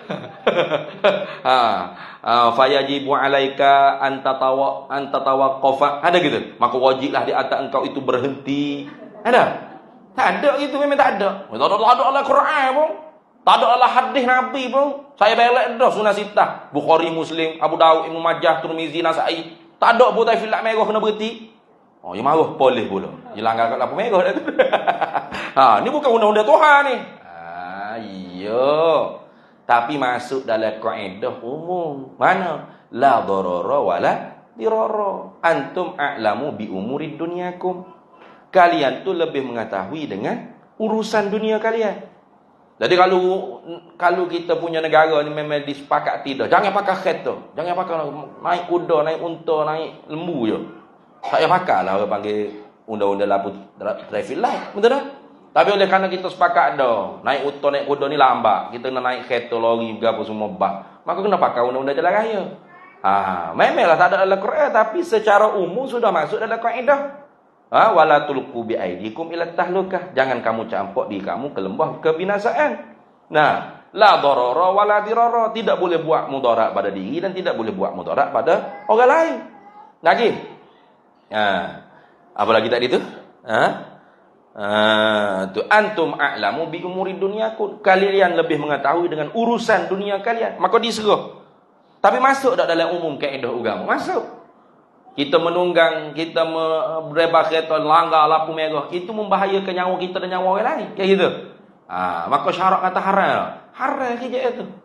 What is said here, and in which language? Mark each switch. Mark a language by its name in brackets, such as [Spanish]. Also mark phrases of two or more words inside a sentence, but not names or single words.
[Arabic] فيجب عليك أن تتوقف, [Malay] ada gitu. Maka wajiblah di atas engkau itu berhenti. Ada? Tak ada gitu, memang tak ada. Tak ada dalam Quran pun. Tak ada dalam hadis Nabi pun. Saya belak dah sunah sitah. Bukhari, Muslim, Abu Daud, Ibnu Majah, Tirmizi, Nasa'i. Tak ada pun [English] traffic light [Malay] merah kena berhenti. Yang marah boleh pula. Dia langgar kat lampu merah dah tu. Ni bukan undang-undang Tuhan ni. Ya. Tapi masuk dalam kaedah umum. Mana? [Arabic] لا ضرر ولا ضرار. أنتم أعلم بأمور دنياكم. [Malay] Kalian tu lebih mengetahui dengan urusan dunia kalian. Jadi kalau kita punya negara ni memang disepakati dah. Jangan pakai kereta. Jangan pakai naik kuda, naik unta, naik lembu je. Tak payah pakai lah orang panggil undang-undang lampu [English] traffic light. [Malay] Betul tak? Tapi oleh kerana kita sepakat dah, naik unta, naik kuda ni lambat, kita nak naik kereta, lori, apa semua bah, maka kena pakai undang-undang jalan raya. Memanglah tak ada dalam Quran, tapi secara umum sudah masuk dalam kaedah. [Arabic] ولا تلقوا بأيديكم إلى التهلكة. [Malay] Jangan kamu campur diri kamu ke lembah kebinasaan. [Arabic] لا ضرر ولا ضرار. [Malay] Tidak boleh buat mudarat pada diri dan tidak boleh buat mudarat pada orang lain. Lagi. Apa lagi tadi tu? [Arabic] Tu أنتم أعلم بأمور دنياكم. [Malay] Kalian lebih mengetahui dengan urusan dunia kalian. Maka diserah. Tapi masuk tak dalam umum kaedah agama? Masuk. Kita menunggang, kita berebas kereta, langgar lampu merah, itu membahayakan nyawa kita dan nyawa orang lain. Kayak gitu. Maka syarak kata haram. Haram kerja tu.